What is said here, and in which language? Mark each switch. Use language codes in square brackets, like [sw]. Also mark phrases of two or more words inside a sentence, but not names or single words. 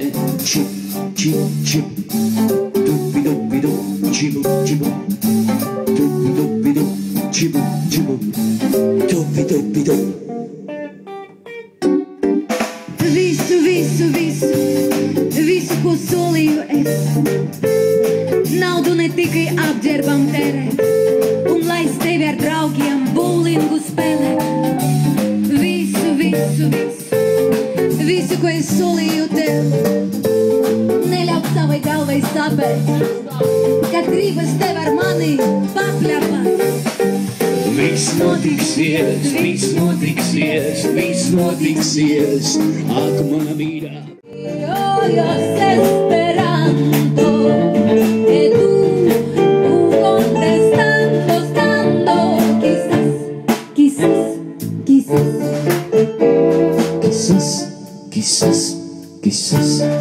[lv] chip, chip, chip. Doopy doopy doo, chibu, chibu. Doopy doopy doo, chibu, chibu. Doopy doopy doo. Visu, visu, visu, visu, ko solīju es. Naudu ne tikai apģērbam tērēt, un laist tevi ar draugiem bowlingu spēlēt. Visu, visu, visu, visu, ko es solīju tev. Neļauj savai galvai sapēt, kad gribas tev ar mani papļapāt. Viss notiksies, viss notiksies, viss notiksies. Ak, mana mīļā. [es] Estoy esperando que tú contestas tanto, quizás, quizás, quizás. Quizás, quizás, quizás.